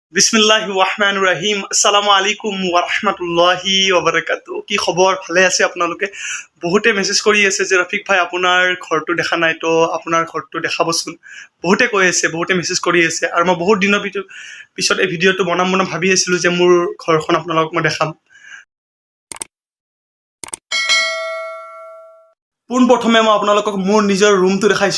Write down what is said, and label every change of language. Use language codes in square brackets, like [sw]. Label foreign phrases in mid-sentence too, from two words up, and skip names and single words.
[ar] بسم الله الرحمن الرحيم. السلام عليكم ورحمة الله وبركاته. [as] কি খবৰ? ভালে আছে আপোনালোকে? বহুতে মেছেজ কৰি আছে যে ৰফিক ভাই আপোনাৰ ঘৰটো দেখা নাই, তো আপোনাৰ ঘৰটো দেখাবচোন। বহুতে কৈ আছে, বহুতে মেছেজ কৰি আছে, আৰু মই বহুত দিনৰ পিছত এই ভিডিঅ'টো বনাম ভাবি আছিলোঁ যে মোৰ ঘৰখন আপোনালোকক মই দেখাম। পোনপ্ৰথমে মই আপোনালোকক মোৰ নিজৰ ৰুমটো দেখাইছোঁ।